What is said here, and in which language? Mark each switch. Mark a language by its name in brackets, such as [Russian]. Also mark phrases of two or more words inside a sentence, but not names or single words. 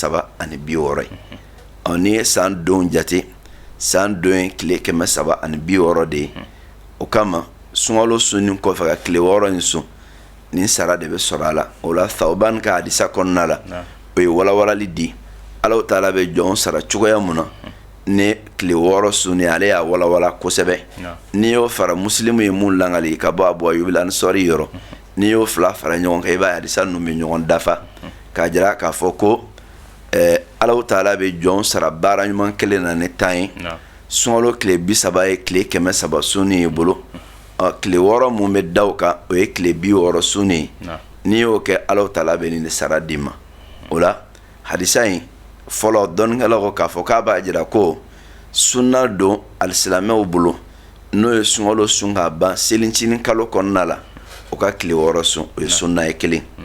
[Bambara] 360 ye ni ye san don jate san don ye tile 360 de ye o kama sunkalo sunnin kɔfɛ ka tile 6 in sun nin sara de bɛ sɔrɔ a la o la thawban ka hadisa kɔnɔna la o ye walawalali di Allahu taala bɛ jɔn sara cogoya mun na ne tile 6 sunni ale y'a walawala kosɛbɛ ni y'o fara muslimu ye mun langali ka bɔ abu ayyub al ansari yɔrɔ ni y'o fila fara ɲɔgɔn kan i b'a hadisa ninnu bɛ ɲɔgɔn dafa k'a jira k'a fɔ ko Allahu taala bɛ jɔn sara baara ɲuman kelen na ne tan ye sunkalo tile 30 ye tile 300 sunni ye bolo tile 6 mun bɛ da o kan o ye tile 60 sunni ye n'i y'o kɛ Allahu taala bɛ nin de sara d'i ma o la hadisa in fɔlɔ dɔnnikɛlaw ko k'a fɔ k'a b'a jira ko sunna don alisilamɛw bolo n'o ye sunkalo sun ka ban selincinin kalo kɔnɔna la o ka tile 6 sun o ye sunna ye kelen